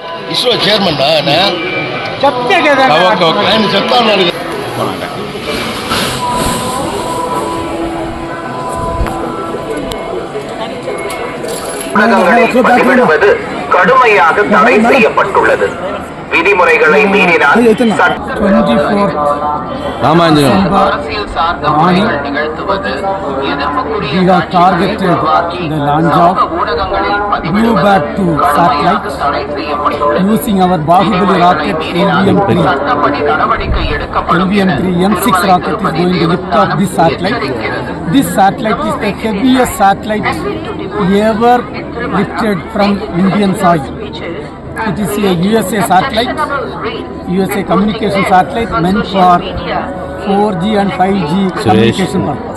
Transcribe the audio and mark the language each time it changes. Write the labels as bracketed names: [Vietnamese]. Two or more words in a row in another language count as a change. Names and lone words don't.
[Telugu] ఇస్రో చైర్మన్ చెప్తే కదా ఆయన చెప్తా ఉన్నాడు. [Tamil] பதிவிடுவது கடுமையாக தடை செய்யப்பட்டுள்ளது. விதிமுறைகளை மீறினால் அரசியல் சார்ந்த முறைகள் நிகழ்த்துவது ஊடகங்களில் தடை செய்யப்பட்டுள்ளது. [English] using our Bahubali rocket LVM-3. [Tamil] நடவடிக்கை [English] LVM-3 M6 rocket is going to lift off this satellite. This satellite is the heaviest satellite ever lifted from Indian soil. It is a USA satellite, USA communication satellite meant for 4G and 5G communication purpose.